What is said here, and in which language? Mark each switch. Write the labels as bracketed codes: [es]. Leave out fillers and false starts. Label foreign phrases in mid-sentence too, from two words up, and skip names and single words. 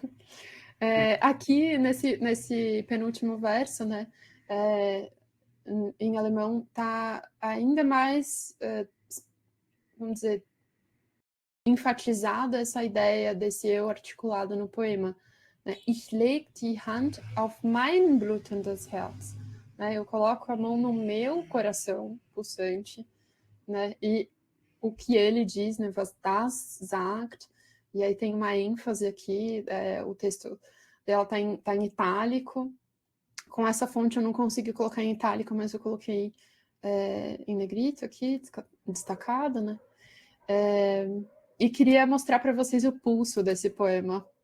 [pt] Aqui nesse penúltimo verso, né? Em alemão tá ainda mais, vamos dizer, enfatizada essa ideia desse eu articulado no poema. [de] Ich leg die Hand auf mein blutendes Herz. [pt] Eu coloco a mão no meu coração pulsante, né? E o que ele diz, né? [de] Was das sagt. [pt] E aí tem uma ênfase aqui, o texto dela tá em itálico. Com essa fonte eu não consegui colocar em itálico, mas eu coloquei em negrito aqui, destacado, né? E queria mostrar para vocês o pulso desse poema.